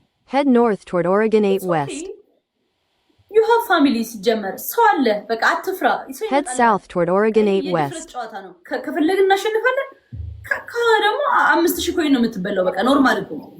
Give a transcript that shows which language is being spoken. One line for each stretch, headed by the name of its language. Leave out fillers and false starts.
English: Head north toward Oregon 8 West. You have family
Amharic: ሲጀመር ሰው አለ በቃ አትፍራ።
English: Head south toward Oregon 8 West.
Amharic: ከፈለግን እናሸንፋለን። ደግሞ 5000 ኮይን ነው የምትበላው። በቃ ኖርማል እኮ